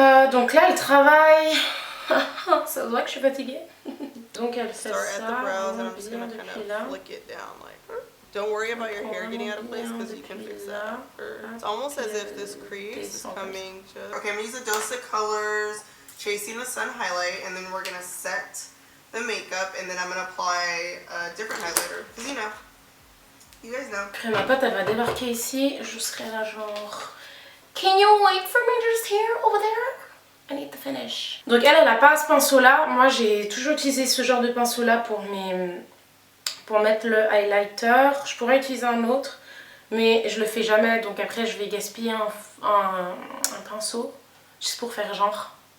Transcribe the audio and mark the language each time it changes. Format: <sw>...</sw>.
<fr>Donc là, elle travaille... ça se voit que je suis fatiguée. Donc elle fait ça, bien depuis là.</fr> <en>Don't worry about your hair getting out of place because you can fix that. It's almost as if this crease is coming just... Okay, I'm going to use a dose of colors, Chasing the Sun highlight, and then we're going to set the makeup, and then I'm going to apply a different highlighter. Because you guys know.</en> <fr>Après ma pote, elle va débarquer ici, je serai là genre...</fr> <en>Can you wait for me just here, over there? I need to finish.</en> <fr>Donc elle n'a pas ce pinceau là. Moi j'ai toujours utilisé ce genre de pinceau là pour mettre le highlighter. Je pourrais utiliser un autre, mais je le fais jamais. Donc après je vais gaspiller un pinceau juste pour faire genre.</fr>